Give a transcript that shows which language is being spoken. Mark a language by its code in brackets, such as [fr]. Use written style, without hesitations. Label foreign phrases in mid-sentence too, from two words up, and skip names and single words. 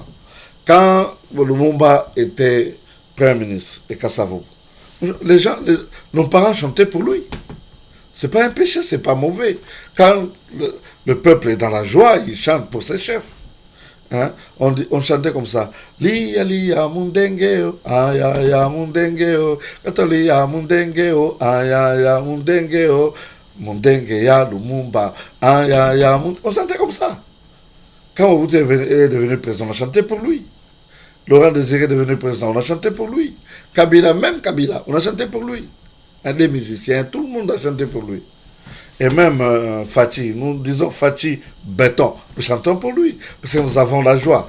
[fr] Quand Lumumba était Premier ministre et Kassavo, nos parents chantaient pour lui. C'est pas un péché, c'est pas mauvais. Quand le peuple est dans la joie, il chante pour ses chefs. Hein? On chantait comme ça. [ln] Lia lia mundengeo, aya ya mundengeo, katolia mundengeo, aya ya mundengeo, mundenge ya Lumumba, aya ya mundengeo. [fr] On chantait comme ça. Quand Mobutu est devenu président, on a chanté pour lui. Laurent Désiré est devenu président, on a chanté pour lui. Kabila, même Kabila, on a chanté pour lui. Un des musiciens, tout le monde a chanté pour lui. Et même Fachi, nous disons Fachi béton, nous chantons pour lui, parce que nous avons la joie.